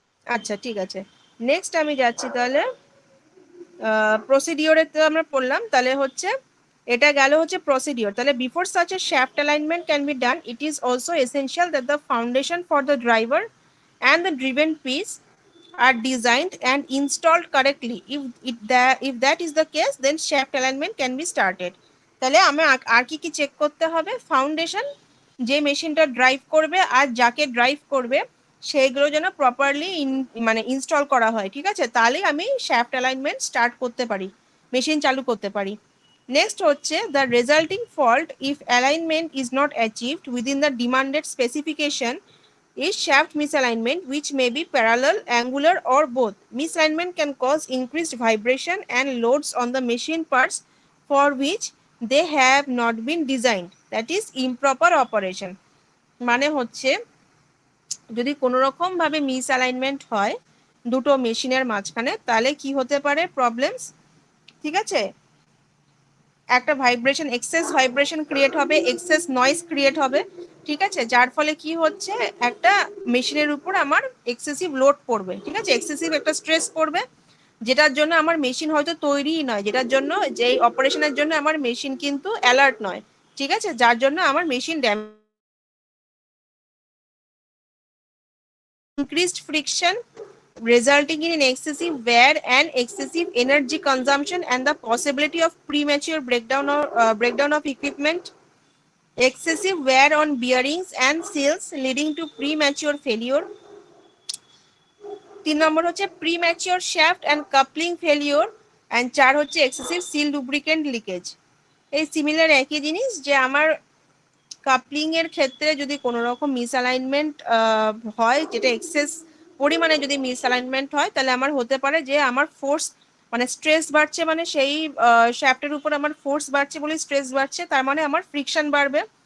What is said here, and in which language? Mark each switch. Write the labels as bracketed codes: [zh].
[bn] আচ্ছা, ঠিক আছে, নেক্সট আমি যাচ্ছি তাহলে প্রসিডিওরে। তো আমরা পড়লাম, তাহলে হচ্ছে এটা গেল হচ্ছে প্রসিডিওর। তাহলে [en] Before such a shaft alignment can be done, it is also essential that the foundation for the driver and the driven piece are designed and installed correctly. If that is the case, then shaft alignment can be started. [bn] তাহলে আমি আর কি কি check করতে হবে, foundation, যে মেশিনটা drive করবে আর যাকে ড্রাইভ করবে, সেইগুলো যেন প্রপারলি মানে ইনস্টল করা হয়। ঠিক আছে, তাহলেই আমি শ্যাফট অ্যালাইনমেন্ট স্টার্ট করতে পারি, মেশিন চালু করতে পারি। নেক্সট হচ্ছে [en] The resulting fault if alignment is not achieved within the demanded specification is shaft misalignment, which may be parallel, angular, or both. Misalignment can cause increased vibration and loads on the machine parts for which they have not been designed. That is improper operation. [bn] মানে হচ্ছে যদি কোনো রকম ভাবে মিসঅ্যালাইনমেন্ট হয় দুটো মেশিনের মাঝখানে, তাহলে কি হতে পারে প্রবলেমস। ঠিক আছে, একটা এক্সেস ভাইব্রেশন ক্রিয়েট হবে, এক্সেস নয়েজ ক্রিয়েট হবে। ঠিক আছে, যার ফলে কি হচ্ছে, একটা মেশিনের উপর আমার এক্সেসিভ লোড পড়বে। ঠিক আছে, এক্সেসিভ একটা স্ট্রেস পড়বে, যেটার জন্য আমার মেশিন হয়তো তৈরিই নয়, যেটার জন্য যে অপারেশনের জন্য আমার মেশিন কিন্তু অ্যালার্ট নয়। ঠিক আছে, যার জন্য আমার machine [en] increased friction resulting in excessive wear and excessive energy consumption and the possibility of premature breakdown of equipment, excessive wear on bearings and seals leading to premature failure. [bn] 3 নম্বর হচ্ছে premature shaft and coupling failure, and 4 হচ্ছে excessive seal lubricant leakage. এই similar একই জিনিস, যে আমার coupling এর ক্ষেত্রে যদি কোনো রকম মিসঅ্যালাইনমেন্ট হয়, যেটা এক্সেস পরিমাণে যদি মিসঅ্যালাইনমেন্ট হয়, তাহলে আমার হতে পারে যে আমার ফোর্স মানে স্ট্রেস বাড়ছে, মানে সেই শ্যাফটের উপর আমার ফোর্স বাড়ছে বলে স্ট্রেস বাড়ছে, তার মানে আমার ফ্রিকশন বাড়বে।